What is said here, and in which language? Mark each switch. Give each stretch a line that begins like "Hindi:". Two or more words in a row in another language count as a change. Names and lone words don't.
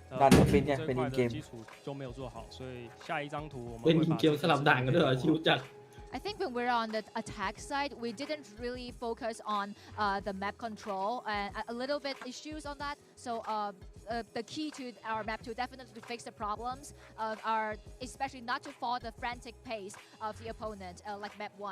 Thai: มันฟิตไงเป็น
English: in game
Chinese: 基础就没有做好，所以下一张图我们
Thai: เป็น
Chinese: 会
Thai: อิน
Chinese: 把
Thai: เกมสลับด่านกันด้วยเหรอชิวจัด
English: I think when we're on the attack side, we didn't really focus on the map control and a little bit issues on that. So the key to our map 2 definitely to fix the problems of our, especially not to follow the frantic pace of the opponent like map 1.